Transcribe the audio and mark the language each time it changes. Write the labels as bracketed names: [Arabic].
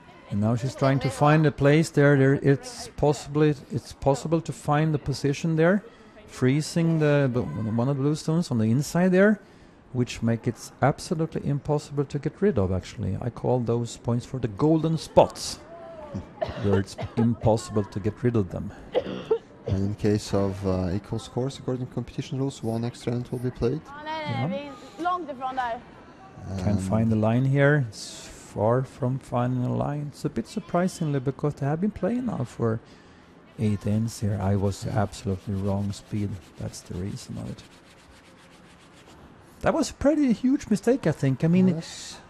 [English] And now she's trying to find a place there. It's possible to find the position there, freezing one of the blue stones on the inside there, which make it absolutely impossible to get rid of. Actually, I call those points for the golden spots, where it's impossible to get rid of them. And in case of equal scores, according to competition rules, 1 extra end will be played. [Swedish] Ja, nej, vi är långt ifrån där. [English] Can't find the line here. It's far from finding a line. It's a bit surprisingly because they have been playing now for 8 ends here. I was absolutely wrong speed. That's the reason of it. That was a pretty huge mistake, I think. I mean, Yes.